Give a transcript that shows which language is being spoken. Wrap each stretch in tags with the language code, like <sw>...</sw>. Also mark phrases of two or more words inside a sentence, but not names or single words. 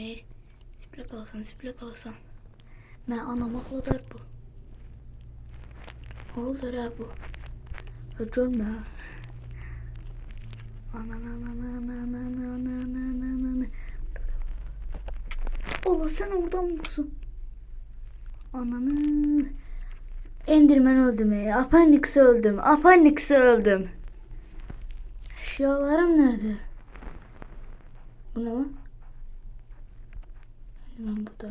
<az>Zibilə qalsan. Mən anam ağladar bu. Olur ha bu. Görmə.</az> <tr>Ola sen oradan mısın? Ananı. Enderman öldüm ya. Apendix'e öldüm. Eşyalarım nerede? Bu ne lan? Enderman burada.</tr>